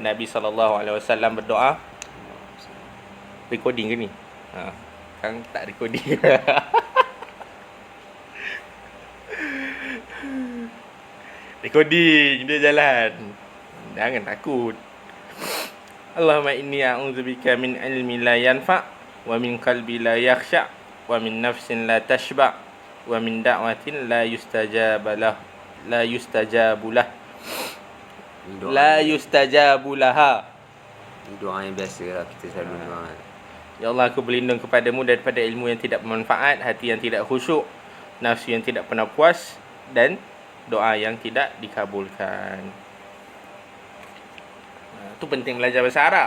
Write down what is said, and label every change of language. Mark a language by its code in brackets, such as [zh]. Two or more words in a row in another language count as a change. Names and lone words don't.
[ms] Nabi SAW berdoa. Recording ke ni? Kan tak recording. Recording dia jalan. Jangan takut. [ar] اللهم إني أعوذ بك من علم لا ينفع ومن قلب لا يخشع ومن نفس لا تشبع ومن دعوة لا يستجاب لها لا يستجاب لها لا يستجاب لها. [ms] Ini doa yang biasa lah kita selalu doa. Ya Allah, aku berlindung kepadamu daripada ilmu yang tidak bermanfaat, hati yang tidak khusyuk, nafsu yang tidak pernah puas, dan doa yang tidak dikabulkan. Itu penting belajar bahasa Arab.